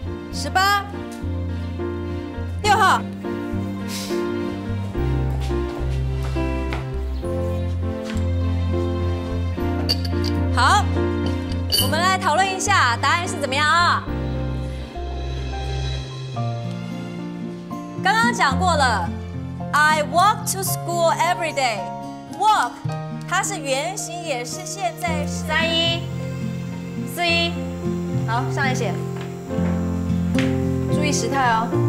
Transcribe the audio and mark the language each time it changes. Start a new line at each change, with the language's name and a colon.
Chinese: 18、6号，好，我们来讨论一下答案是怎么样啊？刚刚讲过了
English: ，I walk to school every day。
Chinese: walk 它是原型，也是现在时。 31、41，好，上来写。注意时态哦。